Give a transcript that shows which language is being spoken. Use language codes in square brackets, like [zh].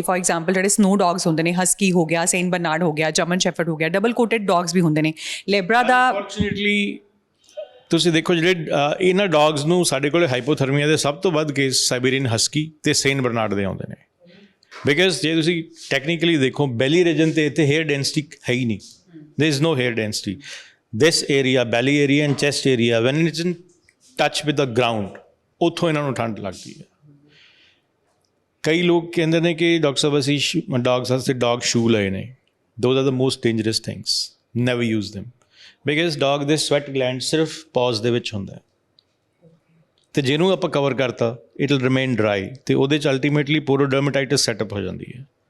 [pa] For example ਜਿਹੜੇ snow dogs ਹੁੰਦੇ ਨੇ, ਹਸਕੀ ਹੋ ਗਿਆ, ਸੇਂਟ ਬਰਨਾਰਡ ਹੋ ਗਿਆ, ਜਰਮਨ ਸ਼ੈਫਰਡ ਹੋ ਗਿਆ, ਡਬਲ ਕੋਟਡ ਡੌਗਸ ਵੀ ਹੁੰਦੇ ਨੇ, ਲੇਬਰਾ ਦਾ। ਅਨਫੋਰਚੂਨੇਟਲੀ ਤੁਸੀਂ ਦੇਖੋ ਜਿਹੜੇ ਇਹਨਾਂ ਡੌਗਸ ਨੂੰ ਸਾਡੇ ਕੋਲ ਹਾਈਪੋਥਰਮੀਆ ਦੇ ਸਭ ਤੋਂ ਵੱਧ ਕੇਸ ਸਾਈਬੇਰੀਅਨ ਹਸਕੀ ਅਤੇ ਸੇਂਟ ਬਰਨਾਰਡ ਦੇ ਆਉਂਦੇ ਨੇ, ਬਿਕਾਜ਼ ਜੇ ਤੁਸੀਂ ਟੈਕਨੀਕਲੀ ਦੇਖੋ ਬੈਲੀ ਰੀਜਨ 'ਤੇ ਇੱਥੇ ਹੇਅਰ ਡੈਂਸਿਟੀ ਹੈ ਹੀ ਨਹੀਂ, [en] there is no hair density. This area, belly area and chest area, when it's in touch with the ground, [pa] ਉੱਥੋਂ ਇਹਨਾਂ ਨੂੰ ਠੰਡ ਲੱਗਦੀ ਹੈ। ਕਈ ਲੋਕ ਕਹਿੰਦੇ ਨੇ ਕਿ ਡਾਕਟਰ ਸਾਹਿਬ ਅਸੀਂ ਡੌਗਸ ਵਾਸਤੇ ਡੌਗ ਸ਼ੂ ਲਏ ਨੇ, [en] those are the most dangerous things, never use them, [pa] because dog ਦੇ ਸਵੈਟ ਗਲੈਂਡ ਸਿਰਫ ਪੌਜ਼ ਦੇ ਵਿੱਚ ਹੁੰਦਾ ਹੈ, ਤੇ ਜਿਹਨੂੰ ਆਪਾਂ ਕਵਰ ਕਰਤਾ [en] it will remain dry [pa] ਤੇ ਉਹਦੇ 'ਚ ਅਲਟੀਮੇਟਲੀ ਪੋਰੋਡਰਮੇਟਾਈਟਿਸ ਸੈਟਅਪ ਹੋ ਜਾਂਦੀ ਹੈ।